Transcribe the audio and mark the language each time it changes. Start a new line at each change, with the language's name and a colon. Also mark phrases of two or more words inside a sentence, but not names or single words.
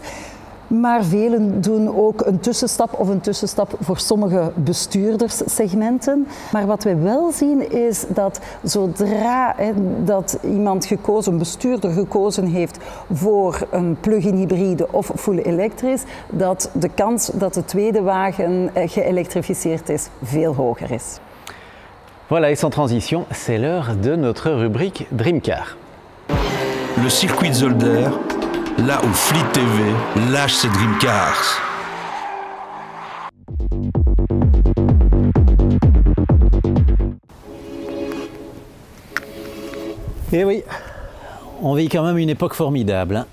Dutch: Maar velen doen ook een tussenstap voor sommige bestuurderssegmenten. Maar wat wij wel zien is dat zodra dat een bestuurder gekozen heeft voor een plug-in hybride of full elektrisch, dat de kans dat de tweede wagen geëlektrificeerd is veel hoger is.
French: Voilà, et sans transition, c'est l'heure de notre rubrique Dreamcar. Le circuit de Zolder, là où Fleet TV lâche ses Dreamcars. Et oui, on vit quand même une époque formidable, hein.